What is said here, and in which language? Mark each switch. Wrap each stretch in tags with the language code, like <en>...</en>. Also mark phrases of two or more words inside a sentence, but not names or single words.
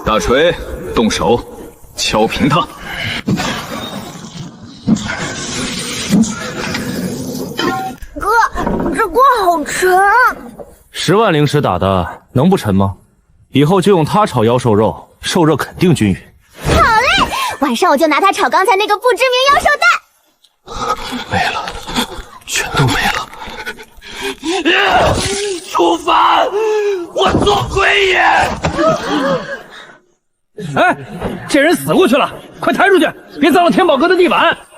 <zh>大錘，動手，敲平它！哥，這鍋好沉。 10萬靈石打的，能不沉嗎？以後就用它炒妖獸肉，肉肯定均勻。好嘞，晚上我就拿它炒剛才那个不知名妖兽蛋。没了，全都没了。楚凡，我做鬼也！哎，这人死过去了，快抬出去，别脏了天宝阁的地板。</zh>